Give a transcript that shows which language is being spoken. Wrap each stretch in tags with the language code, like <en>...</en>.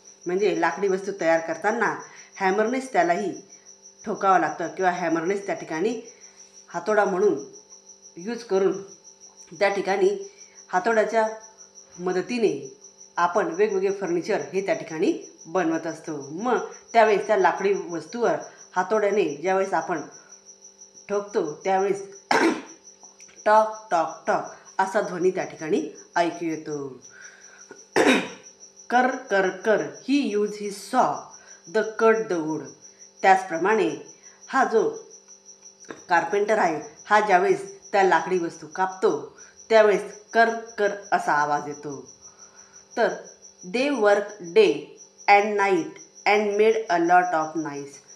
<mr>म्हणजे लाकडी वस्तू तयार करताना हॅमरनेच त्यालाही ठोकावं लागतं किंवा हॅमरनेच त्या ठिकाणी हातोडा म्हणून यूज करून त्या ठिकाणी हातोड्याच्या मदतीने आपण वेगवेगळे फर्निचर हे त्या ठिकाणी बनवत असतो. मग त्यावेळेस त्या लाकडी वस्तूवर हातोड्याने ज्यावेळेस आपण ठोकतो त्यावेळेस टॉक टॉक टॉक असा ध्वनी त्या ठिकाणी ऐकू येतो.</mr> <en>कर कर कर he use he saw the cut the wood.</en> <mr>त्याचप्रमाणे हा जो कार्पेंटर आहे हा ज्यावेळेस त्या लाकडी वस्तू कापतो त्यावेळेस कर कर असा आवाज येतो.</mr> <en>तर they work day and night and made a lot of nice.</en>